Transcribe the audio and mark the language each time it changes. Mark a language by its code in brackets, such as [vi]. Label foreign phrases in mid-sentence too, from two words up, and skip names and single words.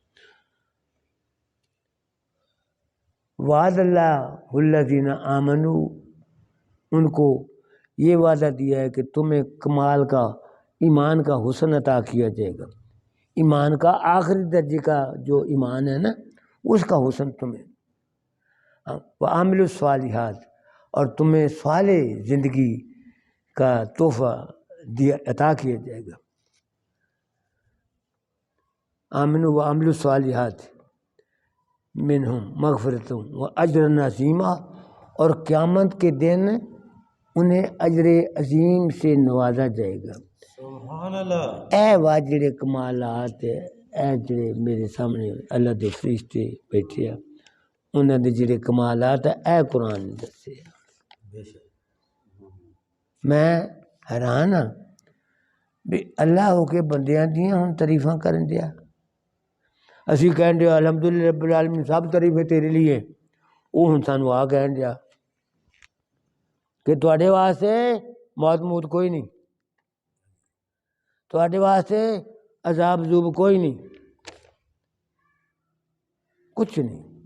[ar] وعد اللہ الذین آمنوا، [ur] ان کو یہ وعدہ دیا ہے کہ تمہیں کمال کا ایمان کا حسن عطا کیا جائے گا. ایمان کا آخری درجے کا جو ایمان ہے نا اس کا حسن تمہیں. [ar] وعاملوا الصالحات، [ur] اور تمہیں صالح زندگی کا تحفہ عطا کیا جائے گا. [ar] آمنوا وعاملوا الصالحات منہم مغفرۃ واجر عظیمہ، [ur] اور قیامت کے دن انہیں اجر عظیم سے نوازا جائے گا. [ar] سبحان اللہ. [pa] اے واہ جڑے کمالات اے جڑے میرے سامنے اللہ دے فرشتے بیٹھے ہیں انہاں دے جڑے کمالات اے قرآن نے دسے. میں حیران ہاں بھی اللہ ہو کے بندیاں دیاں ہن تعریفاں کرن دیا. اسی کہن دیا [ar] الحمدللہ رب العالمین [ur] سب تعریفیں تیرے لیے. [pa] وہ ہن سانو آ کہن دیا کہ تواڈے واسطے موت کوئی نہیں، تواڈے واسطے عذاب ذوب کوئی نہیں، کچھ نہیں.